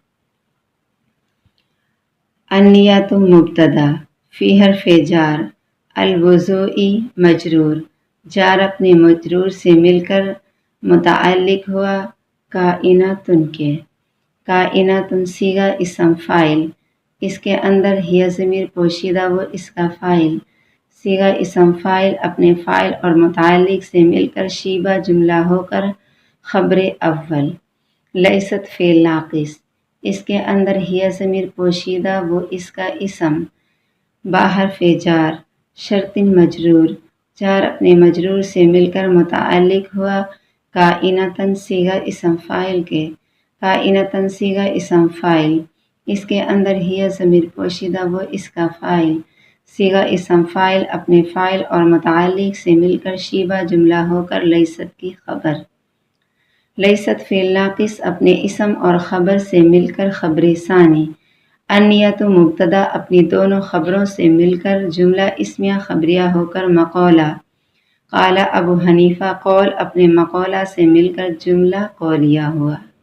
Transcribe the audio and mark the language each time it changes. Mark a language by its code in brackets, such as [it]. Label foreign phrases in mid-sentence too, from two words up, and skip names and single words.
[ur] النیۃ مبتدا، فی حرف جار، الوضوء مجرور، جار اپنے مجرور سے مل کر متعلق ہوا کائنۃ کے، کائنۃ صیغہ اسم فاعل، اس کے اندر ہی ضمیر پوشیدہ وہ اس کا فاعل، صیغہ اسم فاعل اپنے فاعل اور متعلق سے مل کر شیبہ جملہ ہو کر خبر اول، لیست فعل ناقص، اس کے اندر ہی ضمیر پوشیدہ وہ اس کا اسم، با حرف جار، شرط مجرور، جار اپنے مجرور سے مل کر متعلق ہوا کائنۃ صیغہ اسم فاعل کے، کائنۃ صیغہ اسم فاعل، اس کے اندر ہی ضمیر پوشیدہ وہ اس کا فاعل، صیغہ اسم فاعل اپنے فاعل اور متعلق سے مل کر شیبہ جملہ ہو کر لیست کی خبر، لیست فعل ناقص اپنے اسم اور خبر سے مل کر خبر ثانی، النیۃ مبتدا اپنی دونوں خبروں سے مل کر جملہ اسمیہ خبریہ ہو کر مقولہ، [ar] قال ابو حنیفہ [ur] قول اپنے مقولہ سے مل کر جملہ قولیہ ہوا۔